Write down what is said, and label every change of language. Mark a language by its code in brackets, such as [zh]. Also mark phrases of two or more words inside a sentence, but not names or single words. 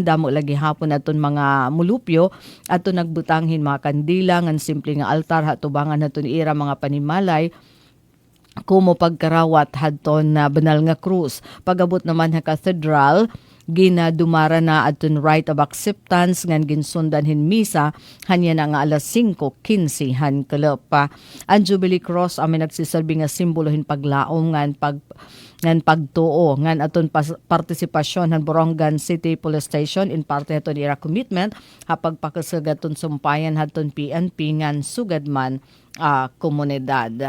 [war] damo lagi hapon aton mga mulupyo aton nagbutanghin mga kandila ngan simple nga altar hatubangan haton ira mga panimalay kumo pagkarawat hadton na banal nga krus pagabot naman ha cathedral ginadumara na aton right [en] of acceptance [war] ngan ginsundan hin misa hanya na nga alas 5:15 han pa ang Jubilee Cross amin nagsisilbi nga simbolo hin paglaom ngan pagtuo ngan aton partisipasyon han Borongan City Police Station in parte aton ira commitment hapag pakasagaton sumpayan haton PNP ngan sugadman komunidad.